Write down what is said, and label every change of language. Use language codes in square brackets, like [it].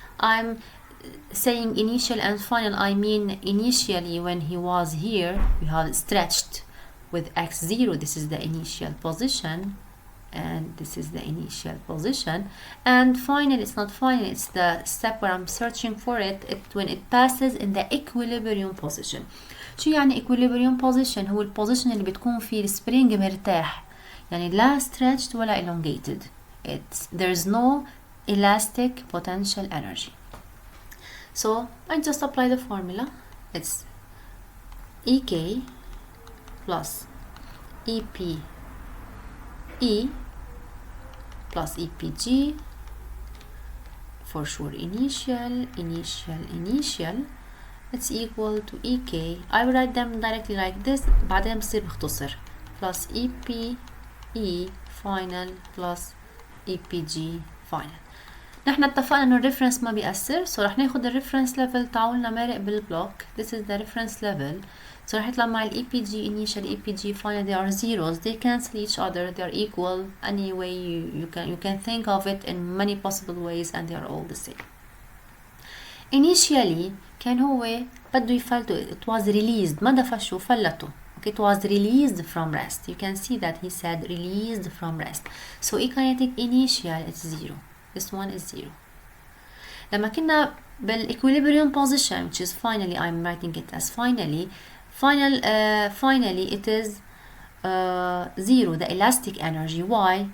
[en] I'm saying initial and final, I mean initially when he was here, we had stretched with x0, this is the initial position, and this is the initial position, and final, it's not final, it's the step where I'm searching for it, when it passes in the equilibrium position. [ar] شو يعني equilibrium position؟ هو البوزيشن اللي بتكون فيه السبرينج مرتاح، يعني لا stretched ولا elongated. [en] There's no elastic potential energy. So I just apply the formula. It's EK plus EP E plus EPG, for sure initial, it's equal to EK. I will write them directly like this, [ar] بعدين بصير بختصر [en] plus EPE final plus EPG final. [ar] نحن اتفقنا انه الريفرنس ما بيأثر، so رح ناخد الريفرنس ليفل تعولنا مارق بالبلوك. [en] This is the reference level. So [ar] رح يطلع مع [en] ال EPG initial EPG final they are zeros, they cancel each other, they are equal. Any way you can think of it in many possible ways and they are all the same. [ar] Initially كان هو بده يفلته, [en] it was released, [ar] ما دفشه فلته. [en] Okay, it was released from rest. You can see that he said released from rest. So E-kinetic initial it's 0. This one is 0. [ar] لما كنا [en] بالاequilibrium position, which is finally, I'm writing it as finally it is 0, the elastic energy. Why?